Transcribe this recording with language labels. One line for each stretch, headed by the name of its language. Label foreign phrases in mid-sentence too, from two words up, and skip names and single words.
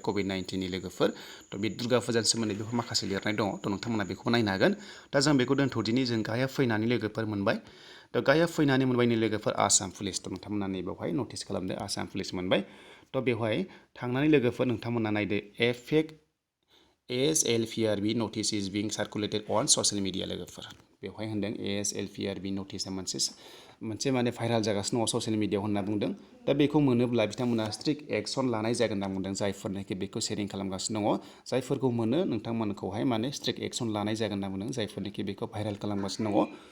Bodo: कभिड-19नि लोगोफोर थ' बे दुर्गा फुजानि सोमोन्दै बेवहाय माखासे लिरनाय दङ थ' नोंथांमोना बेखौ नायनो हागोन दा जों बेखौ दोनथ'दिनि जों गाहायाव फैनानै लोगोफोर मोनबाय थ' गाहायाव फैनानै मोनबायनि लोगोफोर आसाम पुलिस थ' नोंथांमोना नैबेवहाय नटिस खालामदो आसाम पुलिस मोनबाय थ' बेवहाय थांनानै लोगोफोर नोंथांमोना नायदो
English: fake ASLPRB notice is being circulated on social media
Bodo: लोगोफोर बेवहाय होनदों ASLPRB नटिसआ मोनसे माने भाइराल जागासिनो दङ
English: social media
Bodo: होनना बुंदों दा बेखौ मोनोब्ला बिथांमोना
English: strict action
Bodo: लानाय जागोन होनना बुंदों जायफोरनोखि बेखौ शेयारिं खालामगासिनो दङ जायफोरखौ मोनो नोंथांमोनखौहाय माने
English: strict action
Bodo: लानाय जागोन होनना बुंदों जायफोरनोखि बेखौ भाइराल खालामगासिनो दङ